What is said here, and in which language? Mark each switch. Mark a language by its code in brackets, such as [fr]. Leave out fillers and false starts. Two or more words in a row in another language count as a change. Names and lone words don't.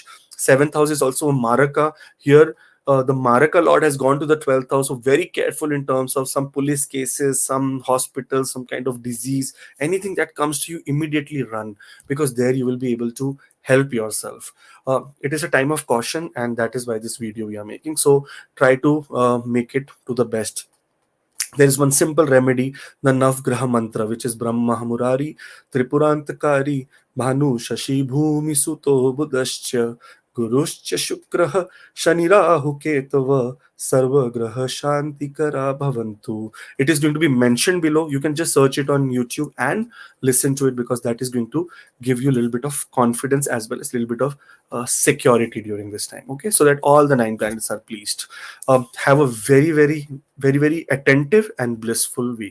[en] Seventh house is also a maraka. Here the maraka lord has gone to the 12th house, so very careful in terms of some police cases, some hospital, some kind of disease, anything that comes to you, immediately run, because there you will be able to help yourself. It is a time of caution, and that is why this video we are making. So try to make it to the best. There is one simple remedy, the Navgraha mantra, which is [sa] Brahmaa Muraaris-Tripuraantakaarii, Bhaanuh, Shashii, Bhuumisuto, Budhash-Ca, Gurush-Ca, Shukrah, Shani-Raahu-Ketavah, Sarve Shantikara Bhavantu. [en] It is going to be mentioned below. You can just search it on YouTube and listen to it, because that is going to give you a little bit of confidence as well as a little bit of security during this time. Okay, so that all the 9 planets are pleased. Have a very attentive and blissful week.